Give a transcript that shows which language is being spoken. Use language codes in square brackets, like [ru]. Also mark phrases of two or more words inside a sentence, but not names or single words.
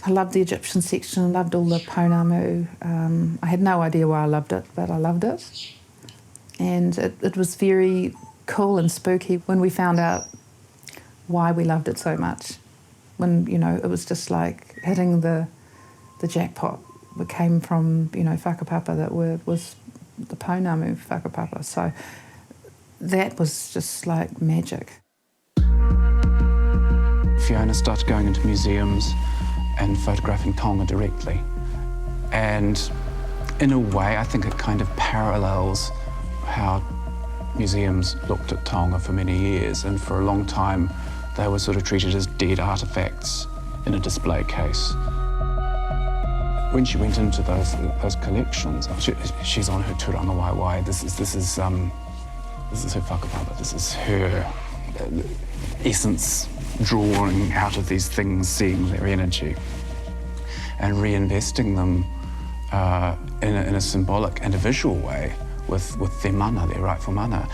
[en] I loved the Egyptian section, I loved all the pounamu. I had no idea why I loved it, but I loved it. And it was very cool and spooky when we found out why we loved it so much. When, you know, it was just like hitting the jackpot. It came from, you know, whakapapa that was the [mi] pounamu whakapapa. [en] So that was just like magic. Fiona started going into museums and photographing Tonga directly. And in a way, I think it kind of parallels how museums looked at Tonga for many years, and for a long time they were sort of treated as dead artefacts in a display case. When she went into those collections, she's on her [mi] turanga waiwai. [en] This is her whakapapa. This is her essence drawing out of these things, seeing their energy and reinvesting them in a symbolic and a visual way with their mana, their rightful mana.